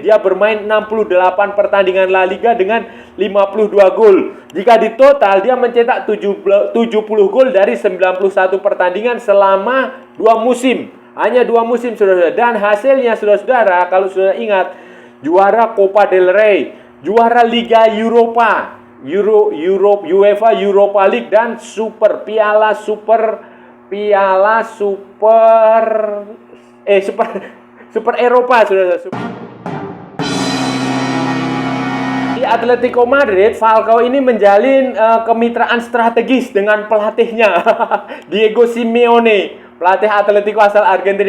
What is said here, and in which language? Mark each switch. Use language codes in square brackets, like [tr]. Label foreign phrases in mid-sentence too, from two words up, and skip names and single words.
[id] Dia bermain 68 pertandingan La Liga dengan 52 gol. Jika di total dia mencetak 70 gol dari 91 pertandingan selama 2 musim. Hanya 2 musim saudara. Dan hasilnya saudara-saudara, kalau saudara ingat, juara Copa del Rey, juara Liga Europa, UEFA Europa League, dan Piala Super Eropa saudara. Di Atletico Madrid, Falcao ini menjalin kemitraan strategis dengan pelatihnya Diego Simeone, pelatih Atletico asal Argentina.